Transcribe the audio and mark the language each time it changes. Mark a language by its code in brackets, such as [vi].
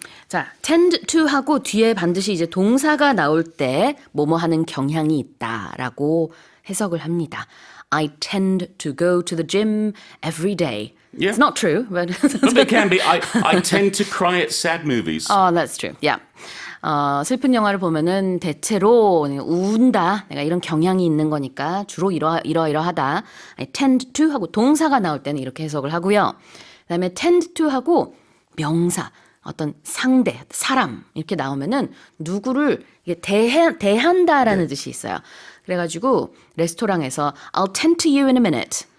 [ko] 자, tend to 하고 뒤에 반드시 이제 동사가 나올 때 뭐뭐 하는 경향이 있다라고 해석을 합니다. [en] I tend to go to the gym every day. Yeah. It's not true, but But it can be. I tend to cry at sad movies. Oh, that's true. Yeah. [ko] 슬픈 영화를 보면은 대체로 운다. 내가 이런 경향이 있는 거니까 주로 이러하다. [en] I tend to [ko] 하고 동사가 나올 때는 이렇게 해석을 하고요. 그다음에 tend to 하고 명사, 어떤 상대, 사람 이렇게 나오면은 누구를 이게 대한다라는 뜻이 있어요. 그래가지고 레스토랑에서 [en] I'll tend to you in a minute.